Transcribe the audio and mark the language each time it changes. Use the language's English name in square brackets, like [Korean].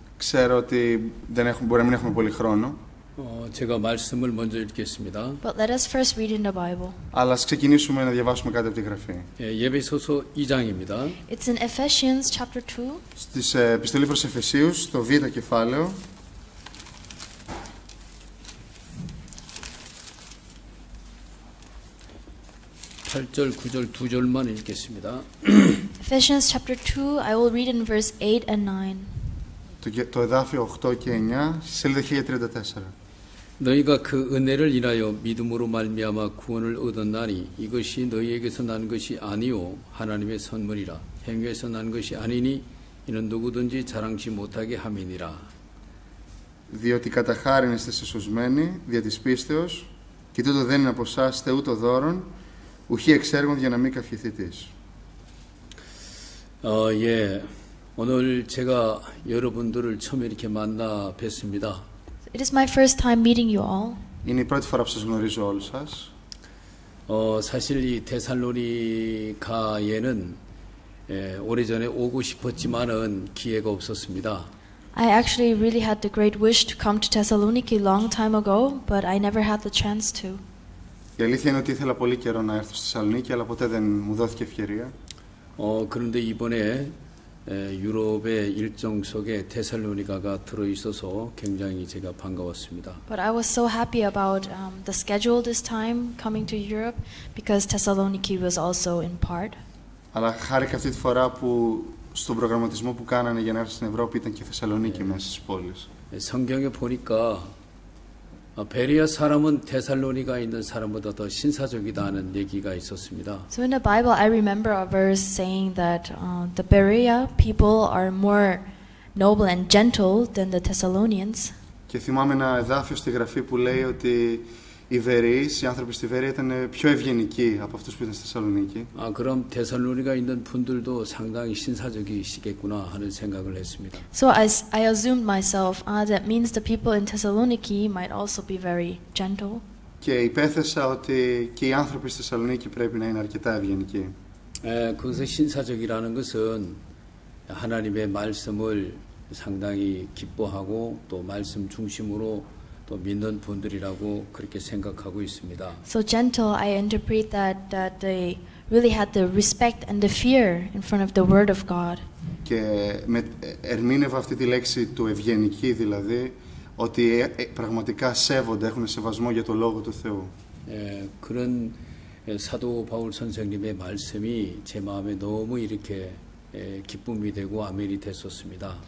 [Greek] Ξέρω ότι μπορεί να μην έχουμε πολύ χρόνο. [Korean] 제가 말씀을 먼저 읽겠습니다. [English] But let us first read in the Bible. [Greek] Αλλά ας ξεκινήσουμε να διαβάσουμε κάτι από τη Γραφή. [Korean] 예배소서 2장입니다. [English] It's in Ephesians chapter 2. [Greek] Στις επιστολή προς Εφεσίους, στο Β κεφάλαιο. [Korean] (8절, 9절) 두 절만 읽겠습니다. [English] Ephesians chapter 2, I will read in verse 8 and 9. [Greek] Το εδάφιο 8 και 9, σελίδα 1034. [Korean] 너희가 그 은혜를 인하여 믿음으로 말미암아 구원을 얻었나니 이것이 너희에게서 난 것이 아니요 하나님의 선물이라. 행위에서 난 것이 아니니 이는 누구든지 자랑치 못하게 함이니라. [Greek] Διότι κατά χάριν είστε σωσμένοι δια της πίστεως, και τούτο δεν είναι από εσάς τε ούτω δώρον, ουχή εξέργων για να μην καυχηθείς. [Korean] 예, 오늘 제가 여러분들을 처음 이렇게 만나 뵀습니다. [English] It is my first time meeting you all. [Greek] Είναι η πρώτη φορά που σας γνωρίζω όλους σας. [Korean] 사실 이 데살로니가에는 오래전에 오고 싶었지만은 기회가 없었습니다. [English] I actually really had the great wish to come to Thessaloniki long time ago, but I never had the chance to. [Greek] Η αλήθεια είναι ότι ήθελα πολύ καιρό να έρθω στη Θεσσαλονίκη, αλλά ποτέ δεν μου δόθηκε ευκαιρία. [Korean] 그런데 이번에 유럽의 일정 속에 데살로니가가 들어 있어서 굉장히 제가 반가웠습니다. [English] But I was so happy about the schedule this time coming to Europe because Thessaloniki was also in part. [Greek] Αλλά χάρηκα αυτή τη φορά που στον προγραμματισμό που κάνανε για να έρθω στην Ευρώπη ήταν και η Θεσσαλονίκη μέσα στις πόλεις. [Korean] 성경에 보니까 베레아 사람은 데살로니가 있는 사람보다 더 신사적이다는 얘기가 있었습니다. [English] So in the Bible, I remember a verse saying that the Berea people are more noble and gentle than the Thessalonians. [Greek] Και θυμάμαι ένα εδάφιο στη Γραφή που λέει ότι οι Βερεείς, οι άνθρωποι στη Βερεία ήταν πιο ευγενικοί από αυτούς που ήταν στη Θεσσαλονίκη. [Korean] 그럼 데살로니가 있는 분들도 상당히 신사적이시겠구나 하는 생각을 했습니다. [English] So I assumed myself, that means the people in Thessaloniki might also be very gentle. [Greek] Και υπέθεσα ότι και οι άνθρωποι στη Θεσσαλονίκη πρέπει να είναι αρκετά ευγενικοί. [Korean] 그것의 신사적이라는 것은 하나님의 말씀을 상당히 기뻐하고 또 말씀 중심으로 또 믿는 분들이라고 그렇게 생각하고 있습니다. [English] So gentle, I interpret that they really had the respect and the fear in front of the word of God. [Greek] Και ερμήνευα αυτή τη λέξη του ευγενική, δηλαδή ότι πραγματικά σέβονται, έχουν σεβασμό για το Λόγο του Θεού. [Korean] 그런 사도 바울 선생님의 말씀이 제 마음에 너무 이렇게 기쁨이 되고 아멘이 됐었습니다.